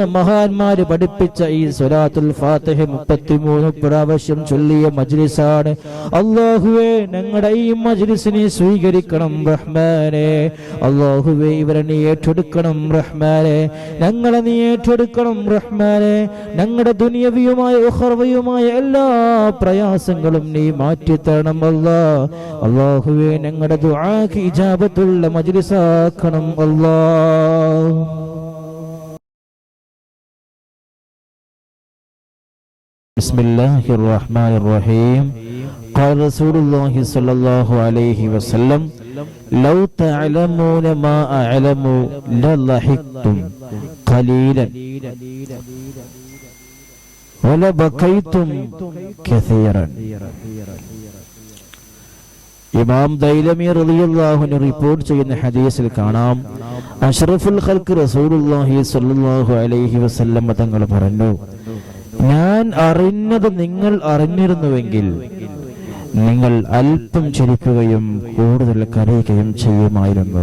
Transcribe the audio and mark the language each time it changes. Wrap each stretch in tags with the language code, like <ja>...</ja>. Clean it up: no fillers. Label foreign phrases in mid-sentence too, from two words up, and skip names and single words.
<ml>മഹാന്മാര് പഠിപ്പിച്ച ഈ സ്വലാത്തുൽ ഫാത്തിഹ 33 പ്രാവശ്യം ചൊല്ലിയ മജ്ലിസാണ് അല്ലാഹുവേ ഞങ്ങളുടെ ഈ മജ്ലിസിനെ സ്വീകരിക്കണം റഹ്മാനേ അല്ലാഹുവേ ഇവരെ നീ ഏറ്റെടുക്കണം റഹ്മാനേ ഞങ്ങളെ നീ ഏറ്റെടുക്കണം റഹ്മാനേ ഞങ്ങളുടെ ദുനിയവിയുമായ ഉഖറവിയുമായ എല്ലാ പ്രയാസങ്ങളും നീ മാറ്റിത്തരണം അല്ലാഹുവേ ഞങ്ങളുടെ ദുആക്ക് ഇജാബത്തുള്ള മജ്ലിസാക്കണം</ml> <ar>بسم الله الرحمن الرحيم قال رسول الله صلى الله عليه وسلم لو تعلمون ما أعلم لضحكتم قليلا ولبكيتم كثيرا</ar> <ml>ഇമാം ദൈലമി</ml> <ar>رضي الله عنه</ar> <ml>റിപ്പോർട്ട് ചെയ്യുന്ന ഹദീസിൽ കാണാം</ml> <ar>أشرف الخلق رسول الله صلى الله عليه وسلم</ar> <ml>തങ്ങൾ പറഞ്ഞു ഞാൻ അറിഞ്ഞത് നിങ്ങൾ അറിഞ്ഞിരുന്നുവെങ്കിൽ നിങ്ങൾ അല്പം ചിരിക്കുകയും കൂടുതൽ കരയുകയും ചെയ്യുമായിരുന്നു.</ml>